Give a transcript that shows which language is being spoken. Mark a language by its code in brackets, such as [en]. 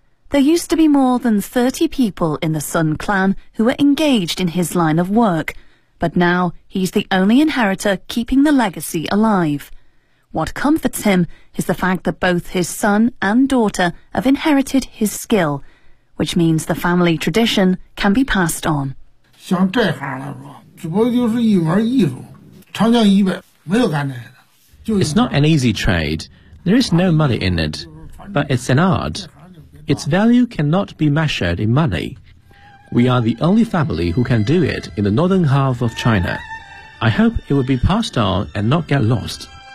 [en] There used to be more than 30 people in the Sun clan who were engaged in his line of work,But now, he's the only inheritor keeping the legacy alive. What comforts him is the fact that both his son and daughter have inherited his skill, which means the family tradition can be passed on. [zh] 像这行来说，只不过就是一门艺术，长江以北没有干这个的。 [en] It's not an easy trade. There is no money in it, but it's an art. Its value cannot be measured in money. We are the only family who can do it in the northern half of China. I hope it will be passed on and not get lost.